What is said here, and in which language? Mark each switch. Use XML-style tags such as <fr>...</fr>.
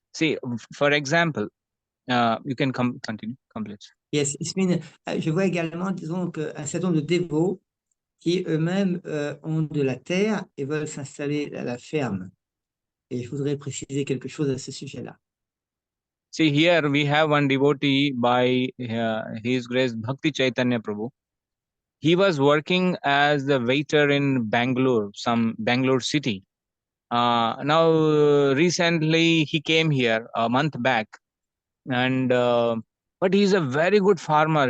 <en>See, for example, you can continue, complete.</en> <fr>Yes, Ismine, je vois également, disons, qu'un certain nombre de dévots qui eux-mêmes ont de la terre et veulent s'installer à la ferme. Et je voudrais préciser quelque chose à ce sujet-là.</fr> <en>See, here we have one devotee by His Grace Bhakti Chaitanya Prabhu. he was working as the waiter in Bangalore, some Bangalore city. Now, recently he came here a month back, and but he's a very good farmer.</en>